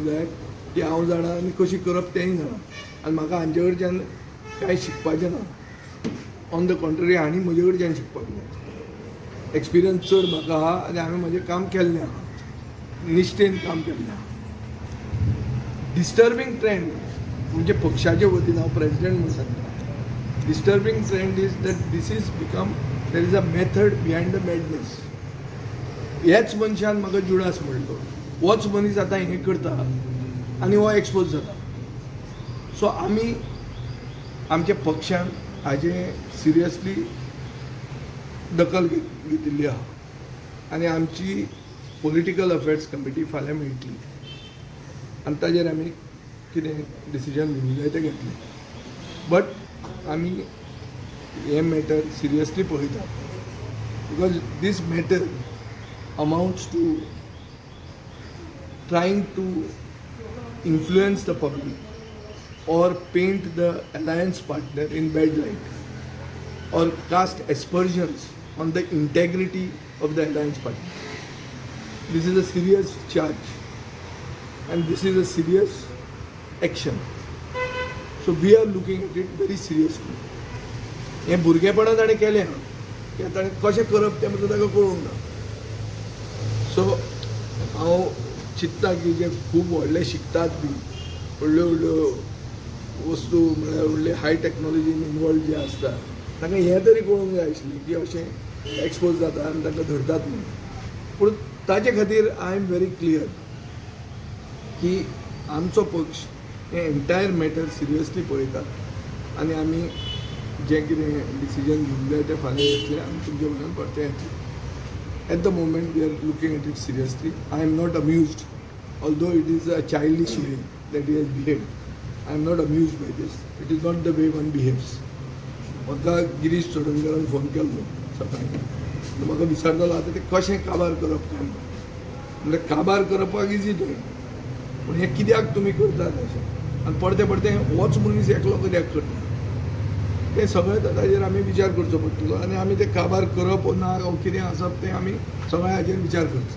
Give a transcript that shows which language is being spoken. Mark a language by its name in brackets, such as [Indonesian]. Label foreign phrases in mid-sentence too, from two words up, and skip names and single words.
[Konkani] जाय ती हांव जाणा आनी कशी करप तेंय जाणा आनी म्हाका हांचे कडच्यान कांय शिकपाचें ना [English] on the contrary [Konkani] हांणी म्हजे कडच्यान शिकपाक जाय एक्सपिरियन्स चड म्हाका आहा आनी हांवें म्हजें काम केल्लें आहा निश्ठेन काम केल्लें आहा [English] disturbing trend [Konkani] म्हणजे पक्षाच्या वतीन हांव प्रेसिडेंट म्हणून सांगता [English] disturbing trend is that this is become there is a method behind the madness [Konkani] ह्याच मनशान म्हाका जुडास म्हणलो होच मनीस आतां हें करता आनी हो एक्सपोज जाता सो आमी आमच्या पक्षान हाजें सिरियसली दखल घेतिल्ली आहा आनी आमची [English] political affairs committee [Konkani] फाल्यां मेळटली आनी ताजेर आमी कितें डिसिजन घेवंक जाय तें घेतलें. [English] बट [Konkani] आमी हे मॅटर सिरियसली पळयता, [English] because this matter amounts to trying to influence the public or paint the alliance partner in bad light or cast aspersions on the integrity of the alliance partner. This is a serious charge and this is a serious action. So we are looking at it very seriously. [Konkani] हे भुरगेपणां ताणें केलें की ताणें कशें करप तें ताका कळूंक ना. सो हांव चिंतता की जे खूब व्हडले शिकतात बी, व्हडल्यो व्हडल्यो वस्तू म्हळ्यार व्हडले [English] high technologyन [Konkani] इनवॉल्व जे आसता तांकां हें तरी कळूंक जाय आशिल्लें की अशें एक्सपोज जाता आनी तांकां धरतात म्हणून. पूण ताजे खातीर [English] I am very clear [Konkani] की आमचो पक्ष हे [English] entire matter seriously [Konkani] पळयतात आनी आमी जें कितें डिसिजन घेवंक जाय तें फाल्यां घेतलें आनी तुमचे म्हऱ्यान परतें येतलें. [English] At the moment, we are looking at it seriously. I am not amused, although it is a childish way that he has behaved. I am not amused by this. It is not the way one behaves. [Konkani] म्हाका गिरीश चोडणकरान फोन केल्लो सकाळीं. म्हाका विचारतालो आतां तें कशें काबार करप काय म्हणल्यार काबार करपाक इजी तें, पूण हें कित्याक तुमी करतात अशें आनी परते परते होच मनीस एकलो कित्याक करता ते सगळें ताजेर आमी विचार करचो पडटलो आनी आमी ते काबार करप ना कितें आसप तें आमी सगळ्या हाजेर विचार करचो.